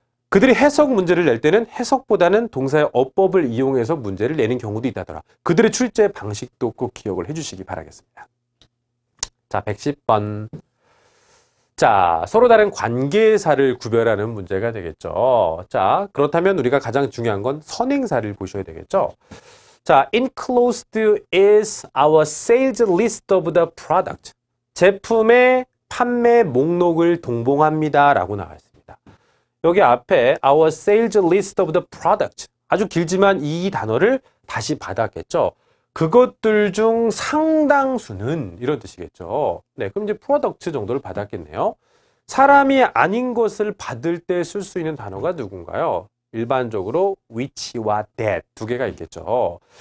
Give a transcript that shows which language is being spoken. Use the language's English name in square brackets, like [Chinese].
[Korean] 그들이 해석 문제를 낼 때는 해석보다는 동사의 어법을 이용해서 문제를 내는 경우도 있다더라. 그들의 출제 방식도 꼭 기억을 해주시기 바라겠습니다. 자, 110번. 자, 서로 다른 관계사를 구별하는 문제가 되겠죠. 자, 그렇다면 우리가 가장 중요한 건 선행사를 보셔야 되겠죠. [English] 자, enclosed is our sales list of the product. [Korean] 제품의 판매 목록을 동봉합니다. 라고 나와 있습니다. 여기 앞에 [English] our sales list of the product. [Korean] 아주 길지만 이 단어를 다시 받았겠죠. 그것들 중 상당수는 이런 뜻이겠죠. 네, 그럼 이제 product 정도를 받았겠네요. 사람이 아닌 것을 받을 때 쓸 수 있는 단어가 누군가요? 일반적으로 which와 that 두 개가 있겠죠.